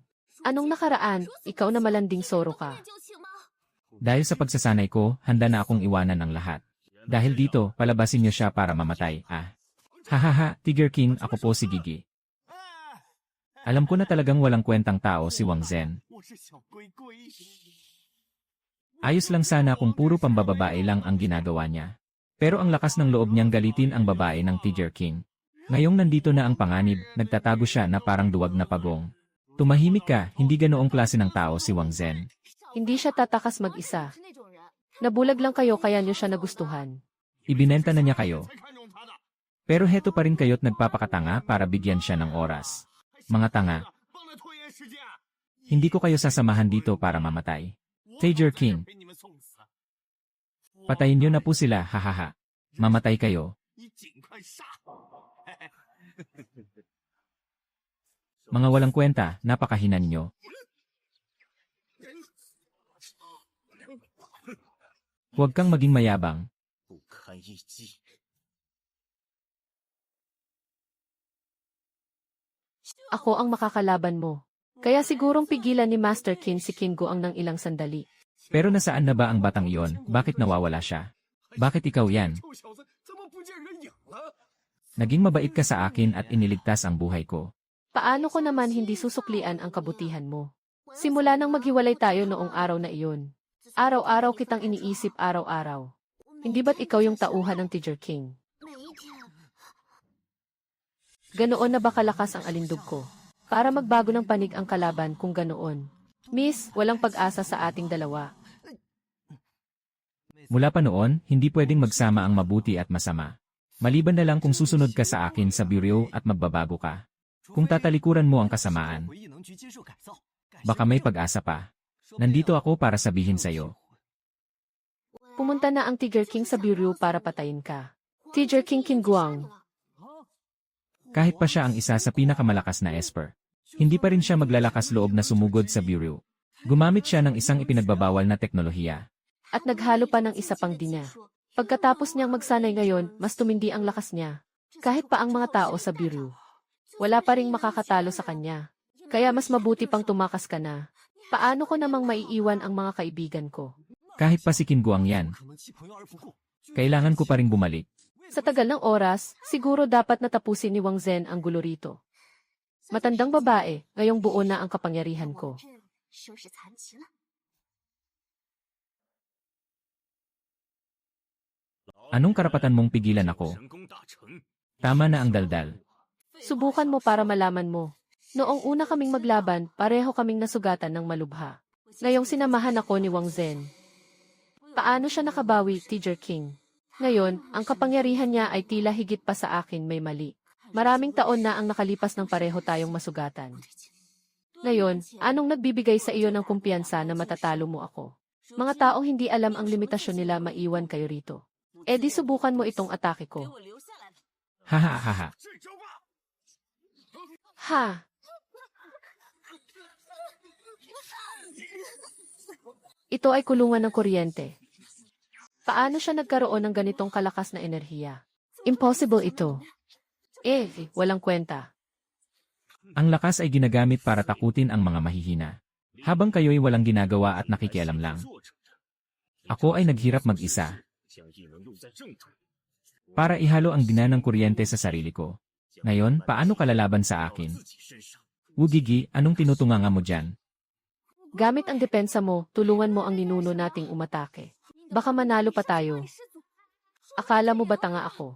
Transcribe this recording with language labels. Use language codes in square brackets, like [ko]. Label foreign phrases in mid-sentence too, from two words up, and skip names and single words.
[tl] Anong nakaraan? Ikaw na malanding soro ka. Dahil sa pagsasanay ko, handa na akong iwanan ang lahat. Dahil dito, palabasin niyo siya para mamatay, ah. Hahaha, Tiger King, ako po si Gigi. Alam ko na talagang walang kwentang tao si Wang Zhen. [zh] 我是小龟龟。 [tl] Ayos lang sana kung puro pambababae lang ang ginagawa niya. Pero ang lakas ng loob niyang galitin ang babae ng Tiger King. Ngayong nandito na ang panganib, nagtatago siya na parang duwag na pagong. Tumahimik ka, hindi ganoong klase ng tao si Wang Zhen. Hindi siya tatakas mag-isa. Nabulag lang kayo kaya niyo siya nagustuhan. Ibinenta na niya kayo. Pero heto pa rin kayo't nagpapakatanga para bigyan siya ng oras. Mga tanga, [zh] 帮了拖延时间， [tl] hindi ko kayo sasamahan dito para mamatay. Tiger King, [zh] 被你们送死。 [tl] patayin niyo na po sila, hahaha. Mamatay kayo. [zh] 你尽快杀！ [tl] Mga walang kwenta, napakahinan niyo. Huwag kang maging mayabang. [zh] 不堪一击。 [tl] Ako ang makakalaban mo. Kaya sigurong pigilan ni Master Qin si Kingo ang ng ilang sandali. Pero nasaan na ba ang batang iyon? Bakit nawawala siya? Bakit ikaw yan? [zh] 臭小子，怎么不见人影了？ [tl] Naging mabait ka sa akin at iniligtas ang buhay ko. Paano ko naman hindi susuklian ang kabutihan mo? Simula nang maghiwalay tayo noong araw na iyon. Araw-araw kitang iniisip araw-araw. Hindi ba't ikaw yung tauhan ng Tiger King? Ganoon na ba kalakas ang alindog ko? Para magbago ng panig ang kalaban kung ganoon. Miss, walang pag-asa sa ating dalawa. Mula pa noon, hindi pwedeng magsama ang mabuti at masama. Maliban na lang kung susunod ka sa akin sa bureau at magbabago ka. Kung tatalikuran mo ang kasamaan, [zh] 回艺能局接受改造， [tl] baka may pag-asa pa. Nandito ako para sabihin sa'yo. Pumunta na ang Tiger King sa bureau para patayin ka. Tiger King Kinguang. Kahit pa siya ang isa sa pinakamalakas na Esper, hindi pa rin siya maglalakas loob na sumugod sa bureau. Gumamit siya ng isang ipinagbabawal na teknolohiya. At naghalo pa ng isa pang dinya. Pagkatapos niyang magsanay ngayon, mas tumindi ang lakas niya. Kahit pa ang mga tao sa bureau. Wala pa ring makakatalo sa kanya. Kaya mas mabuti pang tumakas ka na. Paano ko namang maiiwan ang mga kaibigan ko? Kahit pa si Kinguang yan, [zh] 可能弃朋友而不顾。 [tl] kailangan ko pa rin bumalik. Sa tagal ng oras, siguro dapat natapusin ni Wang Zhen ang gulo rito. Matandang babae, ngayong buo na ang kapangyarihan ko. [zh] 收拾残局了。 [tl] Anong karapatan mong pigilan ako? [zh] 神功大成， [tl] Tama na ang daldal. Subukan mo para malaman mo. Noong una kaming maglaban, pareho kaming nasugatan ng malubha. Ngayong sinamahan ako ni Wang Zhen. Paano siya nakabawi, Tiger King? Ngayon, ang kapangyarihan niya ay tila higit pa sa akin may mali. Maraming taon na ang nakalipas ng pareho tayong masugatan. Ngayon, anong nagbibigay sa iyo ng kumpiyansa na matatalo mo ako? Mga taong hindi alam ang limitasyon nila maiwan kayo rito. E di subukan mo itong atake ko. [zh] 我留下来了。 Hahaha. 这招吧！ Ha! [tl] Ito ay kulungan ng kuryente. Paano siya nagkaroon ng ganitong kalakas na enerhiya? Impossible ito. Walang kwenta. Ang lakas ay ginagamit para takutin ang mga mahihina. Habang kayo'y walang ginagawa at nakikialam lang. [zh] 作者 [tl] Ako ay naghirap mag-isa. [zh] 将异能用在正途， [tl] Para ihalo ang dina ng kuryente sa sarili ko. Ngayon, paano ka lalaban sa akin? Wugigi, anong tinutunganga mo dyan? Gamit ang depensa mo, tulungan mo ang ninuno nating umatake. Baka manalo pa tayo. Akala mo ba tanga ako?